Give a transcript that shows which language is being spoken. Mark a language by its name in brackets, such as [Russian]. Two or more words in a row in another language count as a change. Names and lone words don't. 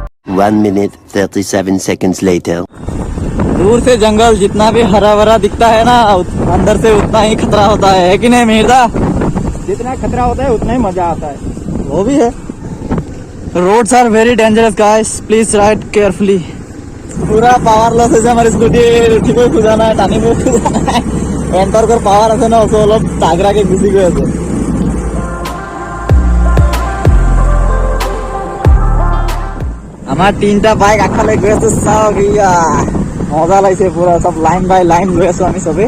[English] 1 minute 37 seconds later. [Hindi] दूर से जंगल जितना भी हरा भरा दिखता है ना, अंदर से उतना ही खतरा होता है कि नहीं मिर्जा? जितना खतरा होता है उतना ही मजा आता है। वो भी है। [English] roads are very dangerous guys, please ride carefully. [Assamese] पूरा [English] power loss [Assamese] হৈছে আমাৰ স্কুটি, উঠিবই খোজা নাই, টানিবই খোজা নাই। এণ্টাৰকৰ পাৱাৰ আছে ন, so অলপ তাগৰাকে গুচি গৈ আছে। আমাৰ তিনটা বাইক আগফালে গৈ আছে, চাওক ইয়া মজা লাগিছে পুৰা, চব [English] line by line [Assamese] গৈ আছো আমি চবেই।